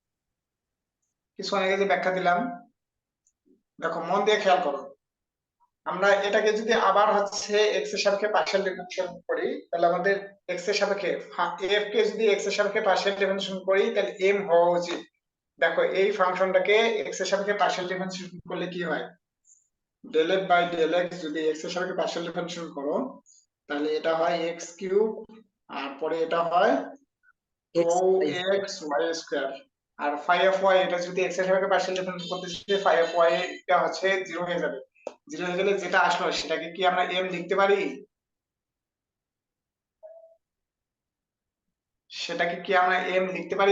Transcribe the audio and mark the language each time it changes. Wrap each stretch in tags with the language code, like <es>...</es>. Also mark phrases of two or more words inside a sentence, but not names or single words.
<bn>কিছু আগে যে ব্যাখ্যা দিলাম, দেখো মন দিয়ে খেয়াল করো, আমরা এটাকে যদি আবার হচ্ছে x এর সাপেক্ষে</bn> <en>partial differentiation</en> <bn>করি তাহলে আমাদের x এর সাপেক্ষে f কে যদি x এর সাপেক্ষে</bn> <en>partial differentiation</en> <bn>করি তাহলে m হওয়া উচিত। দেখো এই ফাংশনটাকে x এর সাপেক্ষে</bn> <en>partial differentiation</en> <bn>করলে কি হয়,</bn> <en>del f by del x</en> <bn>যদি x এর সাপেক্ষে</bn> <en>partial differentiation</en> <bn>করো তাহলে এটা হয় x³ আর পরে এটা হয় x 2x y স্কয়ার, আর</bn> <en>phi of y</en> <bn>এটা যদি x এর সাপেক্ষে</bn> <en>partial differentiation</en> <bn>করতে চাই</bn> <en>phi of y</en> <bn>এটা হচ্ছে 0 হয়ে যাবে। 0 হয়ে গেলে যেটা আসলো সেটাকে কি আমরা m লিখতে পারি, সেটাকে কি আমরা m লিখতে পারি,</bn>